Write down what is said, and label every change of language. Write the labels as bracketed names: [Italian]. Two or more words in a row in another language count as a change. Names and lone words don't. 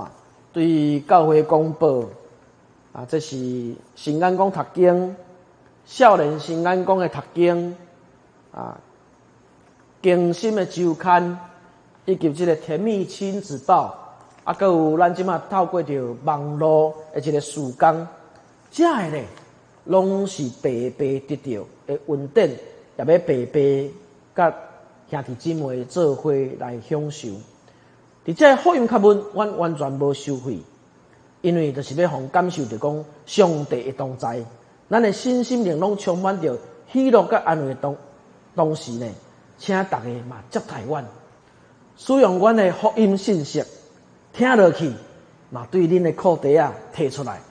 [Min Nan Chinese] 对教会公报啊，这是新安宫读经、少年新安宫的读经啊，更新的周刊，以及这个甜蜜亲子报啊，还有咱即马透过着网络的一个时光，遮的呢。拢是白白得到的恩典，也要白白甲兄弟姊妹做伙来享受。伫这福音刊物，阮完全无收费，因为就是要互感受着讲上帝的同在，咱的身心灵拢充满着喜乐甲安慰的同时呢，请大家嘛接待阮，使用阮的福音信息听落去，嘛对恁的课题啊提出来。